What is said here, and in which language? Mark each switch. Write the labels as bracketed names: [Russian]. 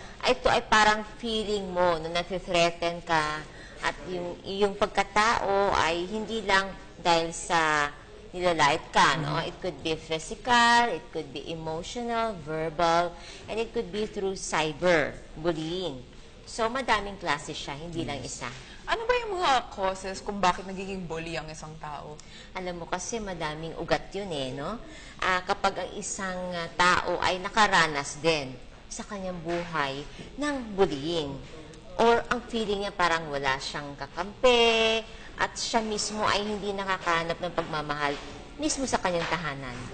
[Filipino] Ito ay parang feeling mo na nathi-threaten ka at yung pagkatao ay hindi lang dahil sa nilalait ka, no? [English] It could be physical, it could be emotional, verbal, and it could be through cyber bullying. [Filipino] So, madaming klase siya, hindi lang isa. Ano ba yung mga causes kung bakit nagiging bully ang isang tao? Alam mo kasi madaming ugat yun no? Kapag ang isang tao ay nakaranas din sa kanyang buhay ng bullying. Or ang feeling niya parang wala siyang kakampi at siya mismo ay hindi nakakahanap ng pagmamahal mismo sa kanyang tahanan.